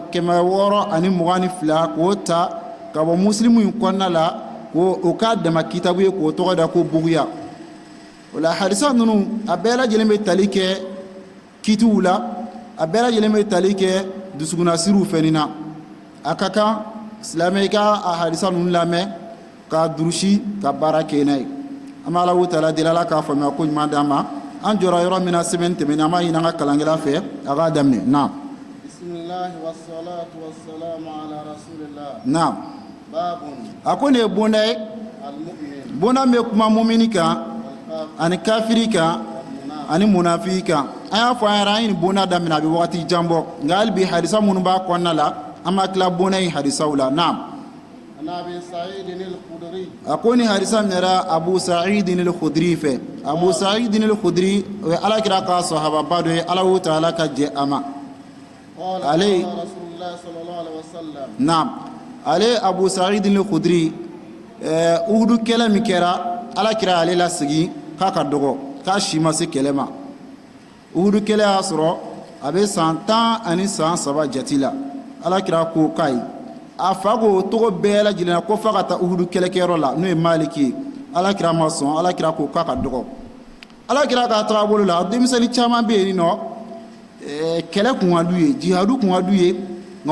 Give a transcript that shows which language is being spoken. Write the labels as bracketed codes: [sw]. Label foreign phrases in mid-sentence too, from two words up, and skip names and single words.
[bm] kɛmɛ wɔɔrɔ ani mugan ni fila k'o ta ka bɔ muslimu in kɔnɔna la o k'a dama kitabu ye k'o tɔgɔ da ko buguya o la hadisa ninnu a bɛɛ lajɛlen bɛ tali kɛ kitiw la a bɛɛ lajɛlen bɛ tali kɛ dusukunnasiriw fɛnɛ na a ka kan silamɛ i ka a hadisa ninnu lamɛn k'a durusi ka baara kɛ n'a ye an bɛ Alahu taala deli Ala k'a faamuya ko ɲuman d'an ma an jɔra yɔrɔ min na semaine tɛmɛnen an b'a ɲini an ka kalankɛla fɛ a k'a daminɛ naam. [ar] بسم الله والصلاة والسلام على رسول الله. [bm] naam. babun. a ko nin ye bonda ye almu'min. bonda min bɛ kuma mumini kan ani kafiri kan ani munafiki kan an y'a fɔ an yɛrɛ an ye nin bonda daminɛ a bɛ wagati jan bɔ nka hali bi hadisa minnu b'a kɔnɔna la an b'a tila bonda in hadisaw la naam. Abi Sa'id al-Khudri. a ko ni hadisa min yɛrɛ Abu Sa'id al-Khudri fɛ Abu Sa'id al-Khudri o ye alakira ka sahababa dɔ ye Alahu taala ka jɛ a ma ale [ar] رسول الله صلى الله عليه وسلم. [bm] naam ale Abu Sa'id al-Khudri uhudu kɛlɛ min kɛra alakira ale lasigi k'a ka dɔgɔ k'a si ma se kɛlɛ ma uhudu kɛlɛ y'a sɔrɔ a bɛ san 10 ani san 3 jati la alakira ko k'a ye a fa ko togo bɛɛ lajɛlen na ko fa ka taa uhudu kɛlɛkɛyɔrɔ la n'o ye Maliki ye alakira ma sɔn alakira ko k'a ka dɔgɔ alakira ka tagabolo la denmisɛnnin caman bɛ yen nɔ kɛlɛ kun ka d'u ye jihadu kun ka d'u ye nka